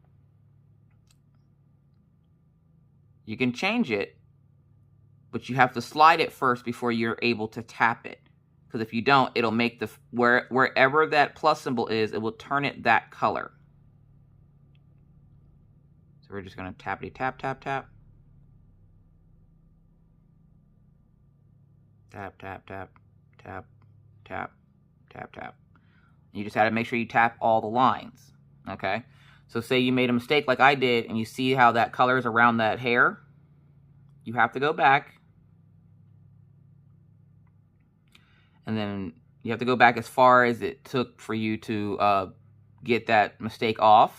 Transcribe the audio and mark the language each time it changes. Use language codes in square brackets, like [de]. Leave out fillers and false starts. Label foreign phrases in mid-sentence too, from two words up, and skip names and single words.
[en] You can change it, but you have to slide it first before you're able to tap it. Because if you don't, it'll make the, wherever that plus symbol is, it will turn it that color. So we're just going to tappity tap, tap, tap. Tap, tap, tap, tap, tap, tap, tap. You just have to make sure you tap all the lines, okay? So say you made a mistake like I did, and you see how that color is around that hair. You have to go back. And then you have to go back as far as it took for you to get that mistake off.